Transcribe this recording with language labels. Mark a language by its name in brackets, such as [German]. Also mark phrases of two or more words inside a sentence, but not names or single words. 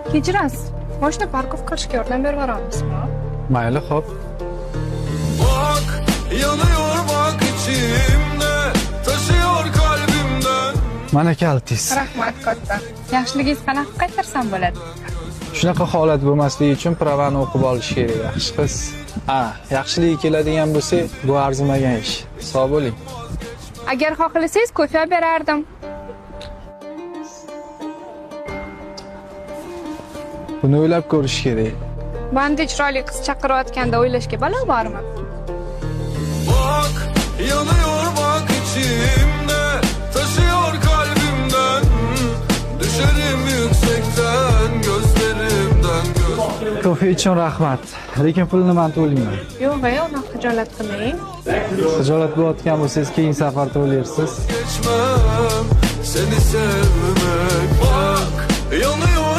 [Uzbek] Kechirasiz. Mashina parkov qilishga yordam berib yuboramizmi? Mayli, xo'p. [Turkish] Bak yanıyor bak içimde taşıyor kalbimden. [Uzbek] Mana kaltingiz. Rahmat katta. Yaxshiligingiz qanaqa qaytarsam bo'ladi? Shunaqa holat bo'lmasligi uchun pravani o'qib olish kerak, yaxshi qiz. Yaxshiligi keladigan bo'lsa, bu arzimagan ish. Sog' bo'ling. Agar xohlasangiz ko'cha berardim. Buni o'ylab ko'rish kerak. Bandi chiroyli qiz chaqirayotganda o'ylashga balo bormi? [Turkish] Bak yanıyor bak içimde taşıyor kalbimden. Düşerim yüksekten gözlerimden göz. [Uzbek] Kofe uchun rahmat. Lekin pulni men to'layman. Yo'q, uni xijolat qilmang. Xijolat bo'layotgan bo'lsangiz, keyin safar to'laysiz. [Turkish] Geçmem seni sevmek. Bak yanıyor